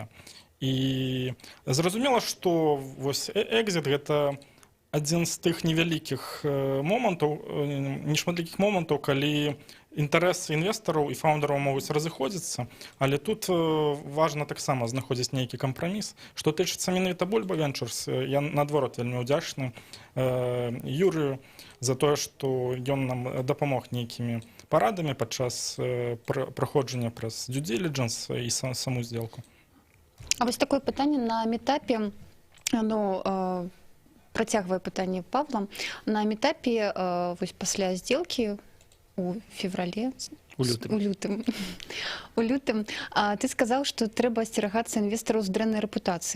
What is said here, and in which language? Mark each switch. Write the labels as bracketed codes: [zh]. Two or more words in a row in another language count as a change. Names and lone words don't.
[be] І зразумела, што экзіт — гэта адзін з тых невялікіх момантаў, нешматлікіх момантаў, калі інтарэсы інвестараў і фаўндараў могуць разыходзіцца, але тут важна таксама знаходзіць нейкі кампраміс. Што тычыцца менавіта Bulba Ventures, я наадварот вельмі ўдзячны Юрыю за тое, што ён нам дапамог нейкімі парадамі падчас праходжання праз [en] due diligence [be] і саму здзелку. А вось такое пытанне на метапе, працягвае пытанне Павла, на метапе вось пасля здзелкі у феврале У лютым. У лютым ты сказаў, што трэба асцерагацца інвестараў з дрэннай рэпутацыяй.